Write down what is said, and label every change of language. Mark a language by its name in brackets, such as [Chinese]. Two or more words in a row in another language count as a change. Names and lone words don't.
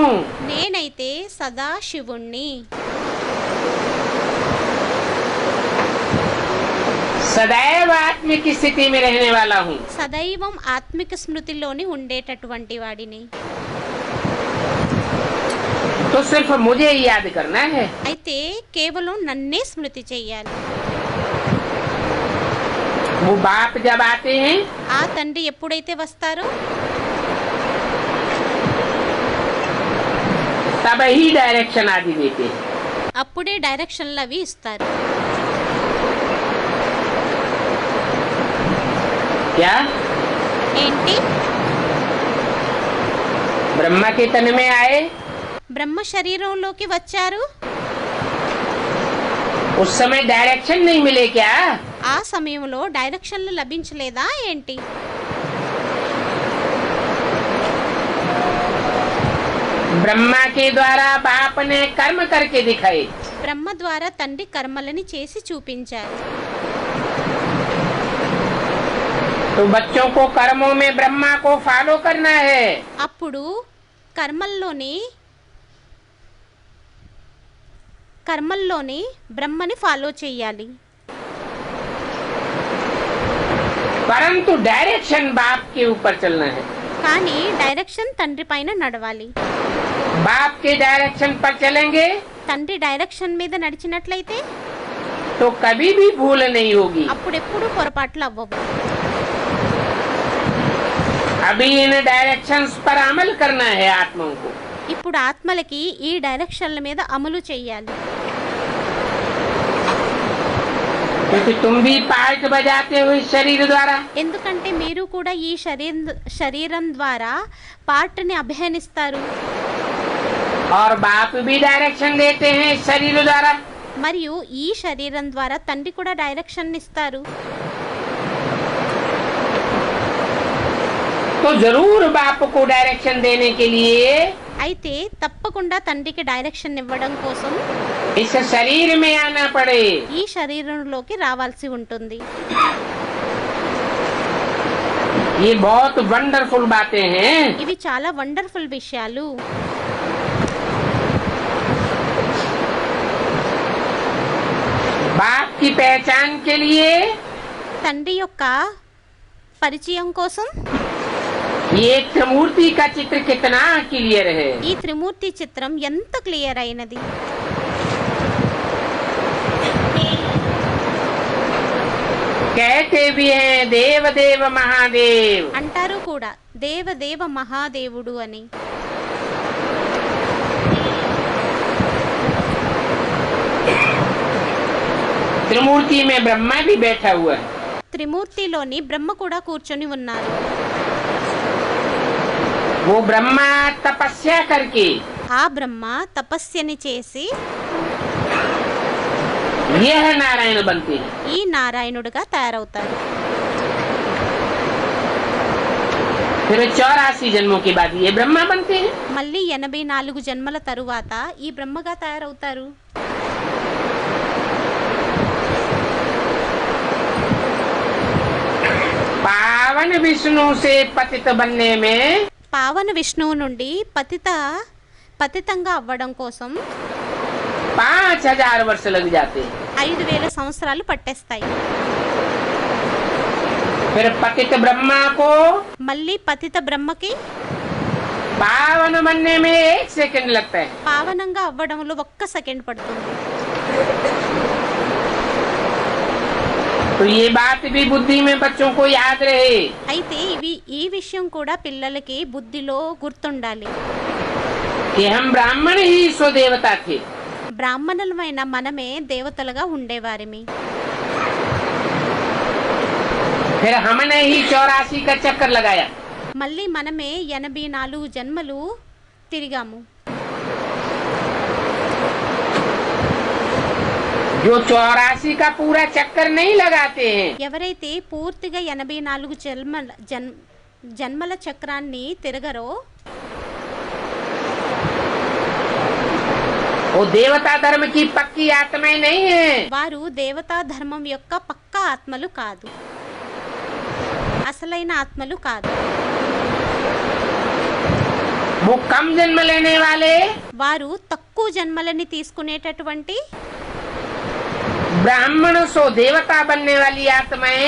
[Telugu] నేనైతే సదా శివుణ్ణి, [Hindi] सदैव आत्मिक स्थिति में रहने वाला हूँ. [Telugu] సదైవం ఆత్మిక స్మృతిలోని ఉండేటటువంటి వాడిని. [Hindi] तो सिर्फ मुझे ही याद करना है. [Telugu] అయితే కేవలం నన్నే స్మృతి చెయ్యాలి. [Hindi] वो बाप जब आते हैं [Telugu] ఆ తండ్రి ఎప్పుడైతే వస్తారో [Hindi] तब ही डायरेक्शन आदि देते हैं. [Telugu] అప్పుడే డైరెక్షన్లు అవి ఇస్తారు. [Hindi] क्या [Telugu] ఏంటి? [Hindi] ब्रह्मा के तन में आए, [Telugu] బ్రహ్మ శరీరంలోకి వచ్చారు. [Hindi] उस समय डायरेक्शन नहीं मिले क्या? [Telugu] ఆ సమయంలో డైరెక్షన్లు లభించలేదా ఏంటి? [Hindi] ब्रह्मा के द्वारा बाप ने कर्म करके दिखाए. [Telugu] బ్రహ్మ ద్వారా తండ్రి కర్మలని చేసి చూపించారు. [Hindi] तो बच्चों को कर्मों में ब्रह्मा को फॉलो करना है. [Telugu] అప్పుడు కర్మల్లోని బ్రహ్మని ఫాలో చేయాలి. [Hindi] परंतु डायरेक्शन बाप के ऊपर चलना है. [Telugu] కానీ డైరెక్షన్ తండ్రి పైన నడవాలి. [Hindi] बाप के डायरेक्शन पर चलेंगे [Telugu] తండ్రి డైరెక్షన్ మీద నడిచినట్లయితే [Hindi] तो कभी भी भूल नहीं होगी. [Telugu] అప్పుడెప్పుడు పొరపాట్లు అవ్వవు. [Hindi] अभी इन डायरेक्शंस पर अमल करना है आत्माओं को. [Telugu] ఇప్పుడు ఆత్మలకి ఈ డైరెక్షన్ల మీద అమలు చేయాలి. [Hindi] क्योंकि तुम भी पार्ट बजाते हो इस शरीर द्वारा. [Telugu] ఎందుకంటే మీరు కూడా ఈ శరీరం ద్వారా పార్ట్ని అభినయిస్తారు. [Hindi] और बाप भी डायरेक्शन देते हैं इस शरीर द्वारा. [Telugu] మరియు ఈ శరీరం ద్వారా తండ్రి కూడా డైరెక్షన్ ఇస్తారు. [Hindi] तो जरूर बाप को डायरेक्शन देने के लिए [Telugu] అయితే తప్పకుండా తండ్రికి డైరెక్షన్ ఇవ్వడం కోసం [Hindi] इस शरीर में आना पड़े. [Telugu] ఈ శరీరంలోకి రావాల్సి ఉంటుంది. [Hindi] ये बहुत वंडरफुल बातें हैं. [Telugu] ఇవి చాలా వండర్ఫుల్ విషయాలు. [Hindi] बाप की पहचान के लिए [Telugu] తండ్రి యొక్క పరిచయం కోసం [Hindi] ये त्रिमूर्ति का चित्र कितना क्लियर है. [Telugu] ఈ త్రిమూర్తి చిత్రం ఎంత క్లియర్ అయినది. [Hindi] कहते भी हैं देव देव महादेव. [Telugu] అంటారు కూడా దేవదేవ మహాదేవుడు అని. [Hindi] त्रिमूर्ति में ब्रह्मा भी बैठा हुआ है. [Telugu] త్రిమూర్తిలోని బ్రహ్మ కూడా కూర్చొని ఉన్నారు. [Hindi] वो ब्रह्मा तपस्या करके [Telugu] ఆ బ్రహ్మ తపస్యని చేసి [Hindi] यह नारायण बनते हैं. [Telugu] ఈ నారాయణుడిగా తయారవుతారు. [Hindi] फिर 84 जन्मों के बाद ये ब्रह्मा बनते हैं. [Telugu] మళ్ళీ 84 జన్మల తరువాత ఈ బ్రహ్మగా తయారవుతారు. [Hindi] पावन विष्णु से पतित बनने में [Telugu] పావన విష్ణువు నుండి పతితంగా అవ్వడం కోసం [Hindi] 5000 वर्ष लग जाते हैं. [Telugu] 5000 సంవత్సరాలు పట్టేస్తాయి. [Hindi] फिर पतित ब्रह्मा को [Telugu] మళ్ళీ పతిత బ్రహ్మకి [Hindi] पावन बनने में 1 सेकंड लगता है. [Telugu] పావనంగా అవ్వడంలో 1 సెకండ్ పడుతుంది. [Hindi] तो ये बात भी बुद्धि में बच्चों को याद रहे. [Telugu] అయితే ఈ విషయం కూడా పిల్లలకి బుద్ధిలో గుర్తుండాలి. [Hindi] कि हम ब्राह्मण ही सो देवता थे। [Telugu] బ్రాహ్మణులమైన మనమే దేవతలుగా ఉండేవారిమి. [Hindi] फिर हमने ही 84 का चक्कर लगाया। [Telugu] మళ్ళీ మనమే 84 జన్మలు తిరిగాము. [Hindi] जो 84 का पूरा चक्कर नहीं लगाते हैं, [Telugu] ఎవరైతే పూర్తిగా 84 జన్మల చక్రాన్ని తిరగరో [Hindi] वो देवता धर्म की पक्की आत्माएं नहीं है। [Telugu] వారు దేవతా ధర్మం యొక్క పక్కా ఆత్మలు కాదు, అసలైన ఆత్మలు కాదు. [Hindi] वो कम जन्म लेने वाले [Telugu] వారు తక్కువ జన్మలని తీసుకునేటటువంటి [Hindi] ब्राह्मण सो देवता बनने वाली आत्माएं